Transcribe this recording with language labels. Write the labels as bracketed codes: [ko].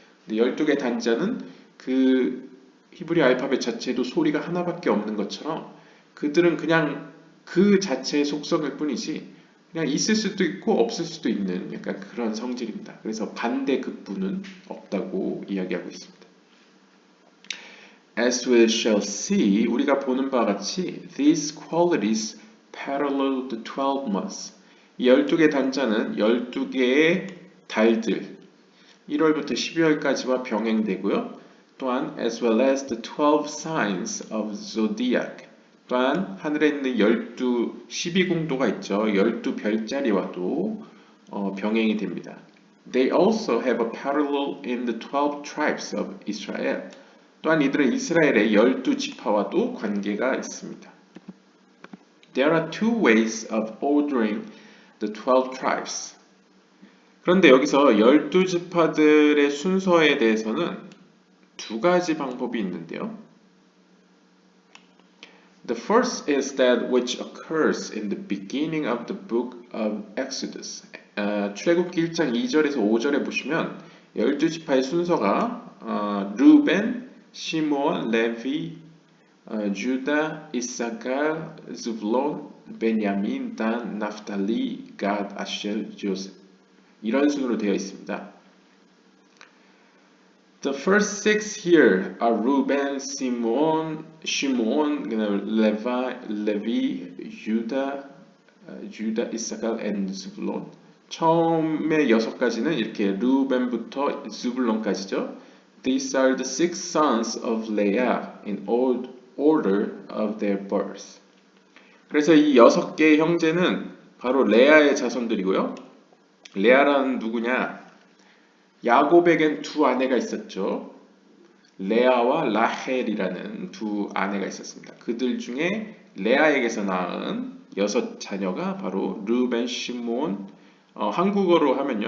[ko] 근데 12개 단자는 그 히브리 알파벳 자체도 소리가 하나밖에 없는 것처럼 그들은 그냥 그 자체의 속성일 뿐이지 그냥 있을 수도 있고 없을 수도 있는 약간 그런 성질입니다. 그래서 반대 급부는 없다고 이야기하고 있습니다. [en] As we shall see, [ko] 우리가 보는 바와 같이 [en] these qualities parallel the 12 months. [ko] 이 12개 단자는 12개의 달들 1월부터 12월까지와 병행되고요. 또한 [en] as well as the 12 signs of zodiac. [ko] 또한 하늘에 있는 12공도가 있죠. 12별자리와도 병행이 됩니다. [en] They also have a parallel in the 12 tribes of Israel. [ko] 또한 이들은 이스라엘의 12지파와도 관계가 있습니다. [en] There are two ways of ordering the 12 tribes. [ko] 그런데 여기서 12지파들의 순서에 대해서는 두 가지 방법이 있는데요. [en] The first is that which occurs in the beginning of the book of Exodus. [ko] 출애굽기 1장 2절에서 5절에 보시면 12지파의 순서가 루벤, 시므온, 레위, 주다, 이사갈, 스불론, 베냐민, 단, 나프탈리, 갓, 아셀, 조셉 이런 순으로 되어 있습니다. [en] The first six here are Reuben, Shimon, Levi, Judah, Issachar, and Zebulon. [ko] 처음에 6가지는 이렇게 루벤부터 스불론까지죠. [en] These are the six sons of Leah in order of their birth. [ko] 그래서 이 6개의 형제는 바로 레아의 자손들이고요. 레아라는 누구냐? 야곱에겐 두 아내가 있었죠. 레아와 라헬이라는 두 아내가 있었습니다. 그들 중에 레아에게서 낳은 6자녀가 바로 루벤, 시므온, 한국어로 하면요.